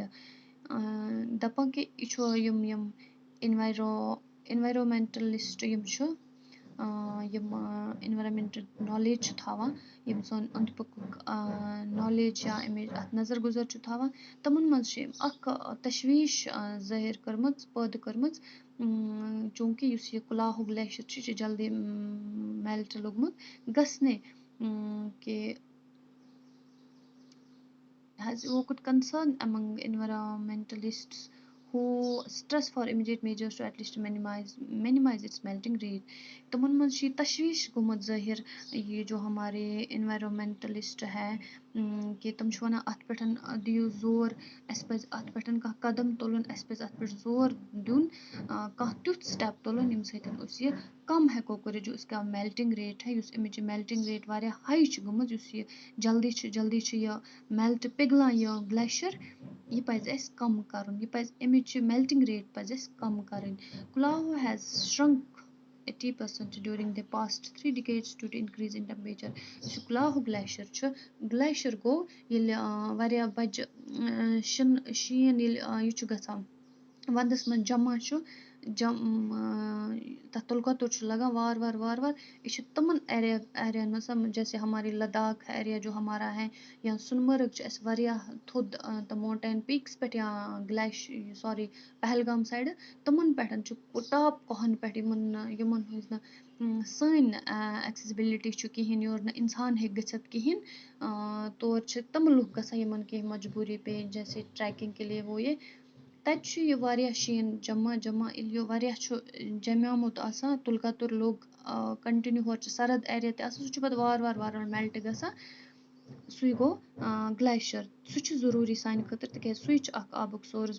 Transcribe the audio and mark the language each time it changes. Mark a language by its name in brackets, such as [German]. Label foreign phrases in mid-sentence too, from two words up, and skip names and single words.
[Kashmiri] دَپان کہِ یہِ چھُ یِم اِنوایرومٮ۪نٹَلِسٹ یِم چھُ، یِم [English] environmental knowledge [Kashmiri] چھُ تھاوان، یِم سون أنٛدۍ پٔکُک نالیج یا اَمِچ اَتھ نظر گُزر چھُ تھاوان، تِمَن منٛز چھِ أمۍ اَکھ تشویٖش ظٲہِر کٔرمٕژ، پٲدٕ کٔرمٕژ. چوٗنٛکہِ یُس یہِ کُلاہو گلیشیر چھُ، یہِ چھُ جلدی میلٹ لوٚگمُت گژھنہِ. [English] کہِ has evoked concern among environmentalists who stress for immediate measures to at least minimize its melting rate. [Kashmiri] تِمن منٛز چھِ یہِ تشویٖش گوٚمُت ظٲہِر، یہِ [Urdu] جو ہمارے انوائرمنٹلسٹ ہے، [Kashmiri] کہِ تِم چھِ وَنان اَتھ پٮ۪ٹھ دِیِو زور، اَسہِ پَزِ اَتھ پٮ۪ٹھ کانٛہہ قدم تُلُن، اَسہِ پَزِ اَتھ پٮ۪ٹھ زور دیُن، کانٛہہ تیُتھ سٹٮ۪پ تُلُن ییٚمہِ سۭتۍ أسۍ یہِ کَم ہٮ۪کو کٔرِتھ. [Urdu] جو اِسکا میلٹِنٛگ ریٹ ہے، [Kashmiri] یُس اَمِچ یہِ [English] melting rate [Kashmiri] واریاہ ہاے چھِ گٔمٕژ، یُس یہِ جلدی چھِ یہِ میلٹ پِگلان یہِ گلیشیر، یہِ پَزِ اَسہِ کَم کَرُن. یہِ پَزِ اَمِچ یہِ [English] melting rate [Kashmiri] پَزِ اَسہِ کَم کَرٕنۍ. [English] Kolahoi has shrunk 80% during the past 3 decades due to increase in temperature. [Kashmiri] یُس یہِ کُلاہو گلیشیر چھُ، گلیشیر گوٚو ییٚلہِ واریاہ بَجہِ شیٖن ییٚلہِ یہِ چھُ گژھان وَندَس منٛز جمع چھُ، تَتھ تُلہٕ کۄتُر چھُ لَگان وارٕ وارٕ. یہِ چھُ تِمَن ایریاہَن منٛز [Urdu] جیسے ہماری لداخ ایریا جو ہمارا ہے، [Kashmiri] یا سۄنمَرٕگ چھُ اَسہِ واریاہ تھوٚد تہٕ [English] mountain peaks [Kashmiri] پٮ۪ٹھ، یا پہلگام سایڈٕ تِمَن پٮ۪ٹھ چھُ ٹاپ کوہَن پٮ۪ٹھ یِمَن ہٕنٛز نہٕ سٲنۍ ایٚکسیسبِلٹی چھُ کِہیٖنۍ، یور نہٕ اِنسان ہیٚکہِ گٔژھِتھ کِہیٖنۍ. تور چھِ تِم لُکھ گژھان یِمَن کینٛہہ مجبوٗری پیش، [Urdu] جیسے ٹرٛیکِنٛگ کے لیے وہ [Kashmiri] یہِ. تَتہِ چھُ یہِ واریاہ شیٖن جمع ییٚلہِ یہِ واریاہ چھُ جمیومُت آسان، تُلہٕ کَتُر لوٚگ کَنٹِنیوٗ، ہورٕ چھُ سرد ایریا تہِ آسان، سُہ چھُ پَتہٕ وارٕ میلٹ گژھان. سُے گوٚو گلیشیر. سُہ چھُ ضروٗری سانہِ خٲطرٕ، تِکیازِ سُے چھُ اکھ آبُک سورس.